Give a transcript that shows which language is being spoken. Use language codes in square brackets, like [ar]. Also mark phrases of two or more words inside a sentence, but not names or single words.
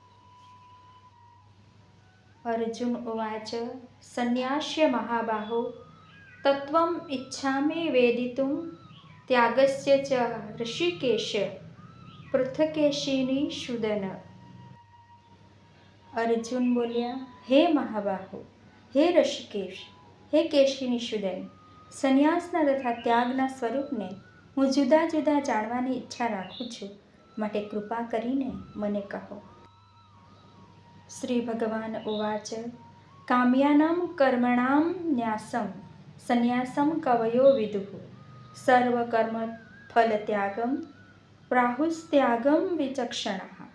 [sa] अर्जुन उवाच संन्यास्य महाबाहो तत्त्वम् इच्छामि वेदितुं त्यागस्य च ऋषिकेश पृथकेशिनिषूदन। [gu] અર્જુન બોલ્યા, હે મહાબાહો, હે ઋષિકેશ, હે કેશિનિષૂદન, સંન્યાસના તથા ત્યાગના સ્વરૂપને હું જુદા જુદા જાણવાની ઈચ્છા રાખું છું, માટે કૃપા કરીને મને કહો. [sa] શ્રી ભગવાન ઉવાચ કામ્યાનાં કર્મણાં ન્યાસં સંન્યાસં કવયો વિદુઃ સર્વકર્મ ફલત્યાગં પ્રાહુસ્ત્યાગં વિચક્ષણાઃ.